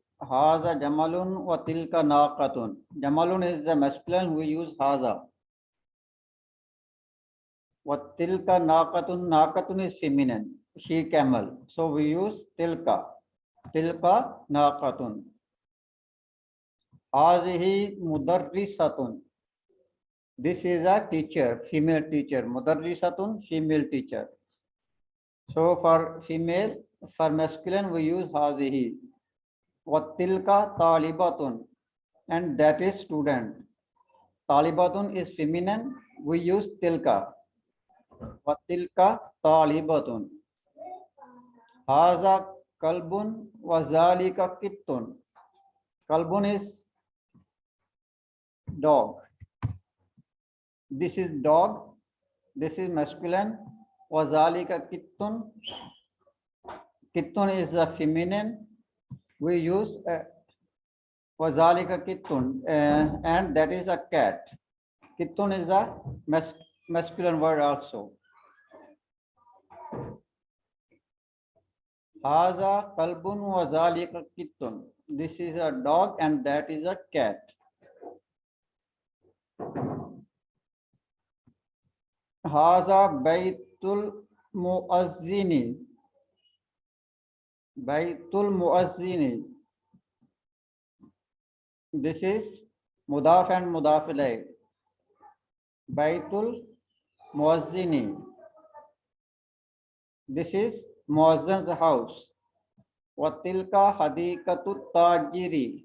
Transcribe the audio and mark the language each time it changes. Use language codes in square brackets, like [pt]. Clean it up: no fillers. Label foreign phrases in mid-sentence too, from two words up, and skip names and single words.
[ar] هذا جمل وتلك ناقة. [en] Jamalun is the masculine, we use haza. [ar] وتلك ناقة, [en] naqatun is feminine, she camel. So we use tilka. [ar] تلك ناقة. هذه مدرسة. [en] This is a teacher, female teacher. Mudarrisatun, female teacher. So for female, for masculine, we use hazihi. [ar] وتلك طالبة, [en] and that is student. Talibatun is feminine, we use tilka. [ar] وتلك طالبة. هذا كلب وذلك قط. [en] Kalbun is dog. This is dog. This is masculine. [ar] وذلك قط. [en] Kittun is a feminine. We use [ar] وذلك قط, [en] and that is a cat. Kittun is a masculine word also. [ar] هذا كلب وذلك قط. [en] This is a dog and that is a cat. [ar] هذا بيت المؤذن. بيت المؤذن. [en] This is Mudaf and [ar] مضاف إليه. بيت المؤذن. [en] This is Muazzan's house. [ar] وتلك حديقة التاجر.